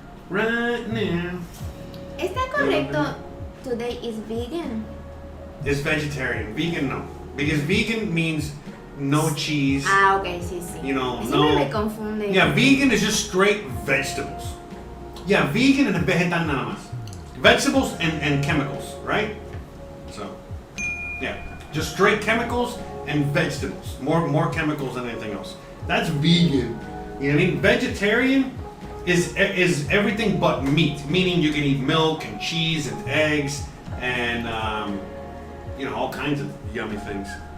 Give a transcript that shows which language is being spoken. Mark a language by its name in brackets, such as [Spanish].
[English] right now. [Spanish] ¿Está correcto? [English] Today is vegan. It's vegetarian. Vegan, no. Because vegan means no cheese. [Spanish] Ah, ok, sí, sí. [English] You know, [Spanish] Siempre no. me confunde. [English] Yeah, vegan is just straight vegetables. Yeah, vegan and vegetal [Spanish] nada más. [English] Vegetables and chemicals, right? So, yeah, just straight chemicals and vegetables. More chemicals than anything else. That's vegan. You know what I mean? Vegetarian is everything but meat, meaning you can eat milk and cheese and eggs and you know, all kinds of yummy things.